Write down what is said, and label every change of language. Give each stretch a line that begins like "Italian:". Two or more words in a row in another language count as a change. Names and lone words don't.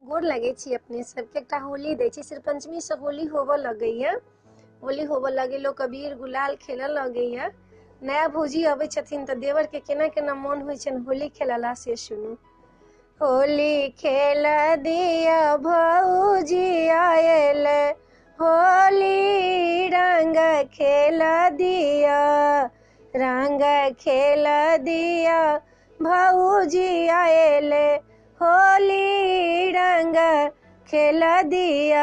Maithili: गोर लगे छी अपने सबके। एकटा होली दै छी, सिर्फ पंचमी से होली होबऽ लगैया। होली होबऽ लगे, लोग अबीर गुलाल खेलऽ लगैया। नया भौजी अबै छथिन तऽ देवर के केना केना मोन होइ छनि होली खेलला से सुनू। होली खेल दिया भौजी आयल, होली रंग खेल दिया, रंग खेल दिया भौजी आयल, होली रंग खेल दिया।